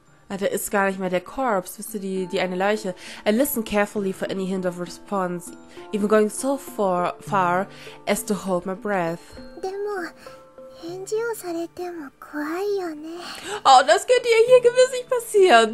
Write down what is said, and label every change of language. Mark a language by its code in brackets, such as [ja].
[de] Da ist gar nicht mehr der Corpse, wisst ihr, die eine Leiche. [en] I listened carefully for any hint of response, even going so far as to hold my breath. [de] Oh, das könnte ja hier gewiss nicht passieren.